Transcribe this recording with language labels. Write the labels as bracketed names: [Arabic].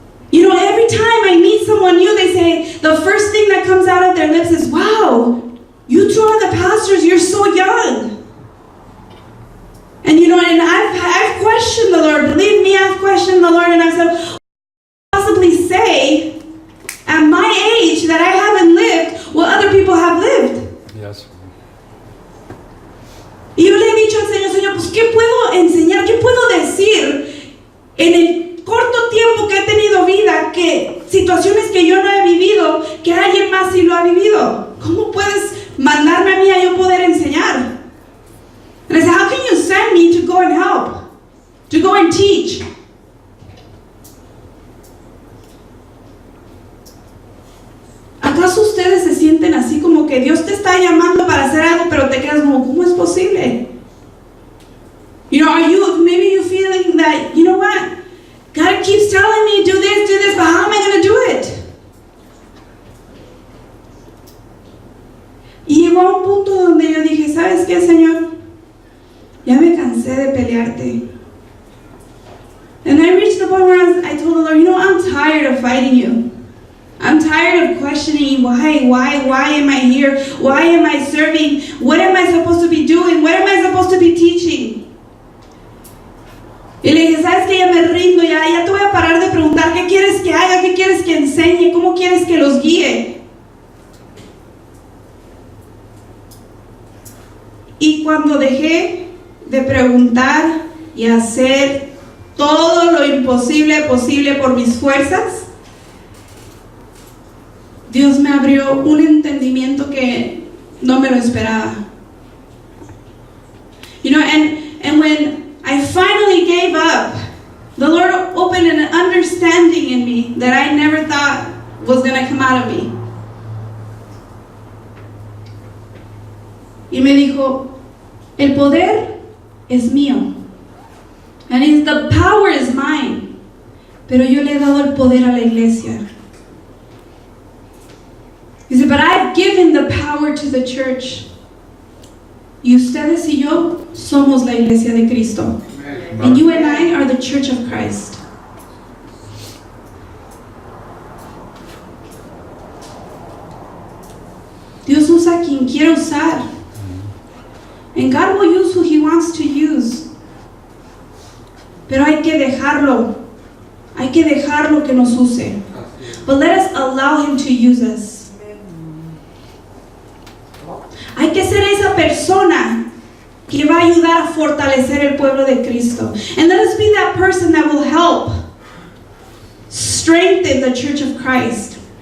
[English] You know, every time I meet someone new, they say, the first thing that comes out of their lips is: wow, you two are the pastors, you're so young. And you know, and I've questioned the Lord. Believe me, I've questioned the Lord, and I said, what can I possibly say at my age that I haven't lived what other people have lived? Yes. [Spanish] Y yo le he dicho al Señor: Señor, pues ¿qué puedo enseñar? ¿Qué puedo decir en el corto tiempo que he tenido vida? Que situaciones que yo no he vivido, que alguien más sí lo ha vivido. ¿Cómo puedes mandarme a mí a yo poder enseñar? [English] And I said: how can you send me to go and help? To go and teach? [Spanish] ¿Acaso ustedes se sienten así, como que Dios te está llamando para hacer algo, pero te quedas como: ¿cómo es posible? [English] You know, maybe you feeling that, you know what? God keeps telling me, do this, but how am I going to do it? [Spanish] Y llegó a un punto donde yo dije: ¿sabes qué, Señor? Ya me cansé de pelearte. [English] And I reached the point where I told the Lord: you know, I'm tired of fighting you. I'm tired of questioning why am I here? Why am I serving? What am I supposed to be doing? What am I supposed to be teaching? [Spanish] Y le dije: ¿sabes qué? Ya me rindo, ya te voy a parar de preguntar qué quieres que haga, qué quieres que enseñe, cómo quieres que los guíe. Y cuando dejé de preguntar y hacer todo lo imposible posible por mis fuerzas, Dios me abrió un entendimiento que no me lo esperaba. [English] You know, and when I finally gave up, the Lord opened an understanding in me that I never thought was going to come out of me. [Spanish] Y me dijo: El poder es mío. [English] And the power is mine. [Spanish] Pero yo le he dado el poder a la iglesia. [English] Dice, but I've given the power to the church. [Spanish] Y ustedes y yo somos la iglesia de Cristo. [English] And you and I are the church of Christ. [Spanish] Dios usa a quien quiere usar. [English] And God will use who He wants to use. [Spanish] Pero hay que dejarlo. Hay que dejarlo que nos use. [English] But let us allow Him to use us. [Spanish] Hay que ser esa persona que va a ayudar a fortalecer el pueblo de Cristo. [English] And let us be that person that will help strengthen the church of Christ.